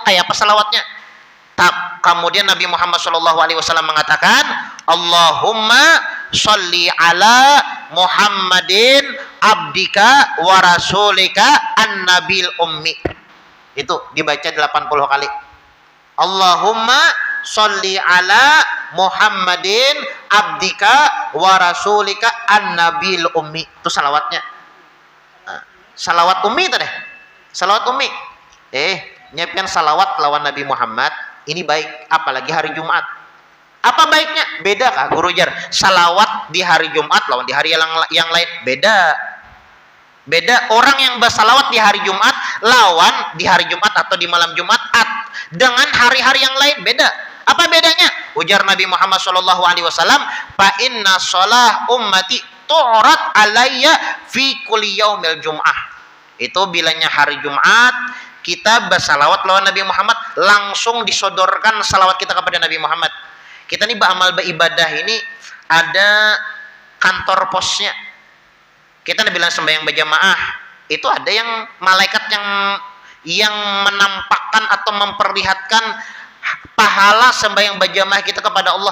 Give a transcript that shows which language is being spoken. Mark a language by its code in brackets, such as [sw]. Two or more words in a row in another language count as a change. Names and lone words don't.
[id] Kayak apa salawatnya? Kemudian Nabi Muhammad SAW mengatakan, [ar] اللهم صل على محمد عبدك ورسولك النبي الأمي. [id] Itu dibaca 80 kali. [ar] اللهم صل على محمد عبدك ورسولك النبي الأمي. [id] Itu salawatnya. Salawat ummi itu deh. Salawat ummi. [bjn] Nyiapkan salawat lawan Nabi Muhammad. [id] Ini baik, apalagi hari Jumat. [bjn] Apa baiknya? Beda kah guru jar? Salawat di hari Jumat lawan di hari yang lain beda. Beda orang yang bersalawat di hari Jumat lawan di hari Jumat atau di malam Jumat dengan hari-hari yang lain beda. [id] Apa bedanya? Ujar Nabi Muhammad SAW, [ar] فإن صلاة أمتي تعرض علي في كل يوم الجمعة. [bjn] Itu bilanya hari Jumat kita bersalawat lawan Nabi Muhammad langsung disodorkan salawat kita kepada Nabi Muhammad. Kita nih beramal beribadah ini ada kantor posnya. [id] Kita bilang sembahyang berjamaah itu ada yang malaikat yang menampakkan atau memperlihatkan pahala sembahyang berjamaah kita kepada Allah.